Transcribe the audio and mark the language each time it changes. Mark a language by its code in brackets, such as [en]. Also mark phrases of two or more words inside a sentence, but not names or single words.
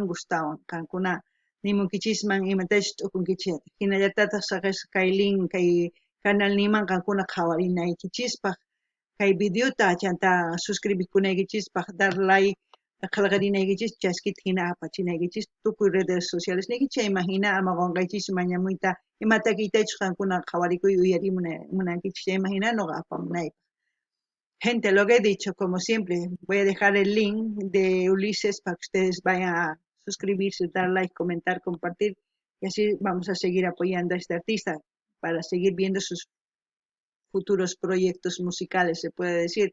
[qu] gustawan qankuna nimunkichisman imatachus t'ukunkichis hinallatataq saqisqa kay link kay canal niman qankuna qhawarinaykichispaq kay videota chanta suscribikunaykichispaq [es] dar like [qu] qillqarinaykichis chaskita hina apachinaykichis tukuy [es] redes sociales [qu] niki chayman hina ama qunqaychis mañamuyta ima takiytachus qankuna qhawarikuy uyarimunankichis chayman hina noqa apamunaypaq. [es] Gente, lo que he dicho, como siempre, voy a dejar el link de Ulises para que ustedes vayan a suscribirse, dar like, comentar, compartir y así vamos a seguir apoyando a este artista para seguir viendo sus futuros proyectos musicales, se puede decir.